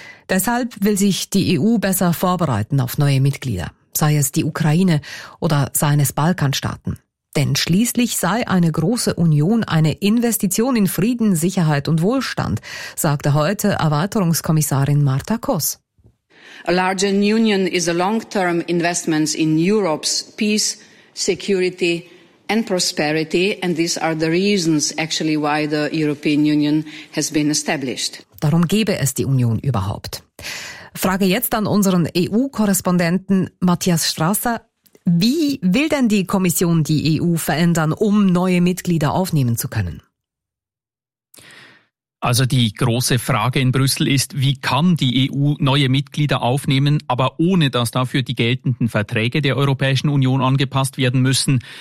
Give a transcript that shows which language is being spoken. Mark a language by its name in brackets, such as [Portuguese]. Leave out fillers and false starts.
[German] Deshalb will sich die EU besser vorbereiten auf neue Mitglieder, sei es die Ukraine oder seien es Balkanstaaten. Denn schließlich sei eine große Union eine Investition in Frieden, Sicherheit und Wohlstand, sagte heute Erweiterungskommissarin Marta Kos. [English] A larger union is a long-term investment in Europe's peace, security and prosperity, and these are the reasons actually why the European Union has been established. [German] Darum gäbe es die Union überhaupt. Frage jetzt an unseren EU-Korrespondenten Matthias Strasser. Wie will denn die Kommission die EU verändern, um neue Mitglieder aufnehmen zu können? Also die große Frage in Brüssel ist, wie kann die EU neue Mitglieder aufnehmen, aber ohne dass dafür die geltenden Verträge der Europäischen Union angepasst werden müssen.